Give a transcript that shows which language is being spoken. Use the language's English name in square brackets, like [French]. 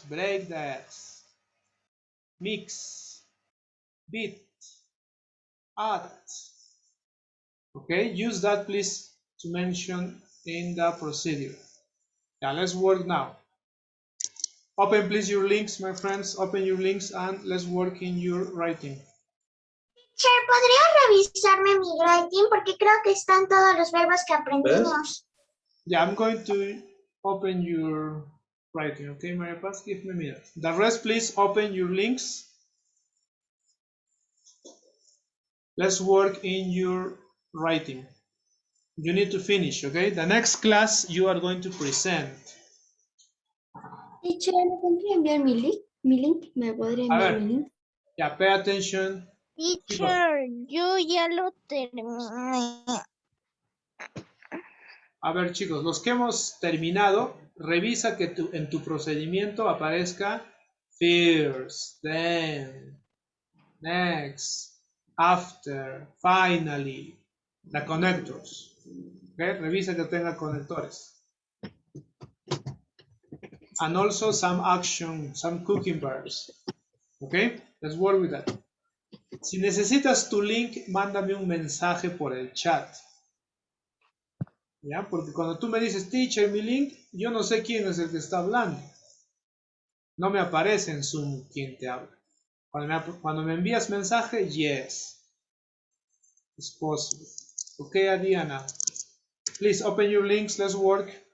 [English] Break the eggs. Mix. Beat. Add. Okay, use that, please, to mention in the procedure. Yeah, let's work now. Open, please, your links, my friends. Open your links and let's work in your writing. [Spanish] Teacher, ¿podría revisarme mi writing? Porque creo que están todos los verbos que aprendimos. [English] Yeah, I'm going to open your writing, okay, Maria Paz? Give me a minute. The rest, please, open your links. Let's work in your writing. You need to finish, okay? The next class you are going to present. [Spanish] Teacher, ¿me podría enviar mi link? ¿Me podría enviar mi link? [English] Yeah, pay attention. [Spanish] Teacher, yo ya lo terminé. A ver, chicos, los que hemos terminado, revisa que en tu procedimiento aparezca [English] first, then, next, after, finally, the connectors. Okay? [Spanish] Revisa que tenga conectores. [English] And also some action, some cooking verbs. Okay? Let's work with that. [Spanish] Si necesitas tu link, mándame un mensaje por el chat. ¿Ya? Porque cuando tú me dices, teacher, mi link, yo no sé quién es el que está hablando. No me aparece en Zoom quién te habla. Cuando me envías mensaje, yes. [English] It's possible. Okay, Adriana. Please open your links, let's work.